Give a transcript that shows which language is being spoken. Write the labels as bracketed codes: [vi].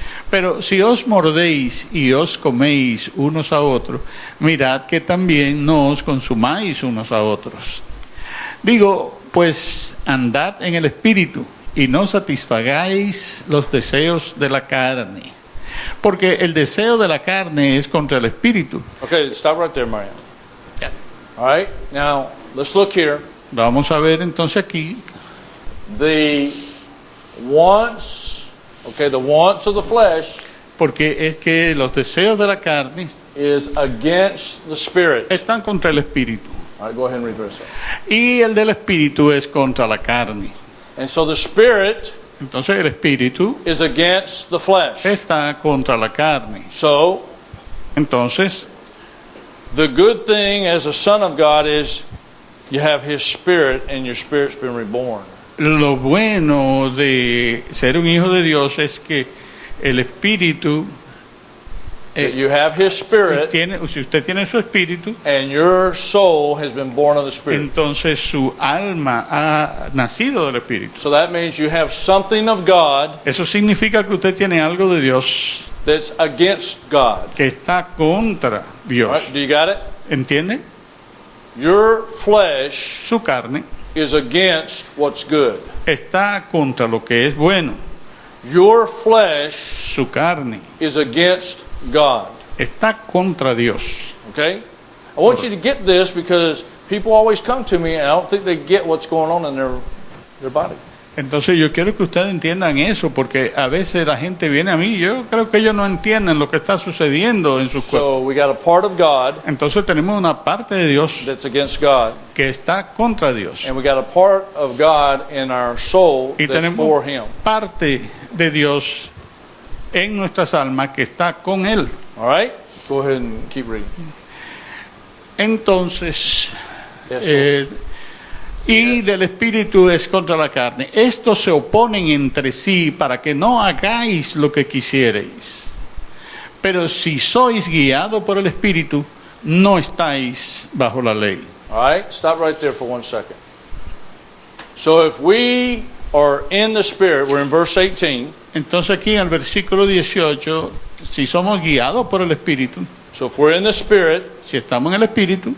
[es] Pero si os mordéis y os coméis unos a otros, mirad que también no os consumáis unos a otros. Digo, pues andad en el espíritu y no satisfagáis los deseos de la carne. Porque el deseo de la carne es contra el espíritu. [en] Okay, stop right there, Marianne. Yeah. All right, now let's look here. [es] Vamos a ver entonces aquí [en] The wants, the wants of the flesh [es] porque es que los deseos de la carne [en] is against the spirit. [es] están contra el espíritu [en] All right, go ahead and read the rest of it. [es] y el del espíritu es contra la carne. [en] And so the spirit [es] Entonces el espíritu [en] is against the flesh. [es] está contra la carne. [en] So [es] Entonces, [en] the good thing as a son of God is you have his spirit and your spirit's been reborn. [es] lo bueno de ser un hijo de Dios es que el espíritu [en] That you have his spirit [es] si usted tiene su espíritu, [en] and your soul has been born of the spirit. [es] entonces su alma ha nacido del espíritu. [en] So that means you have something of God [es] Eso significa que usted tiene algo de Dios [en] that's against God. [es] que está contra [en] All [es] Dios. [en] right, do you got it? [es] ¿Entiende? [en] Your flesh [es] Su carne [en] is against what's good. [es] está contra lo que es bueno. [en] Your flesh [es] Su carne [en] is against God. [es] está contra Dios. [en] Okay? I want you to get this because people always come to me and I don't think they get what's going on in their body. [es] Entonces yo quiero que ustedes entiendan eso, porque a veces la gente viene a mí, yo creo que ellos no entienden lo que está sucediendo en sus cuerpos. [en] So we got a part of God [es] Entonces tenemos una parte de Dios [en] that's against God, [es] que está contra Dios. [en] and we got a part of God in our soul [es] Y [en] that's [es] tenemos [en] for Him. [es] parte de Dios en nuestras almas que está con Él. [en] All right? Go ahead and keep reading. [es] Entonces, [en] Yes, [es] y del espíritu es contra la carne. Estos se oponen entre sí para que no hagáis lo que quisierais. Pero si sois guiados por el espíritu, no estáis bajo la ley. [en] All right? Stop right there for 1 second. So if we are in the Spirit, we're in verse 18. [es] Entonces aquí en el versículo 18, si somos guiados por el espíritu, [en] So if we're in the Spirit, [es] si estamos en el Espíritu,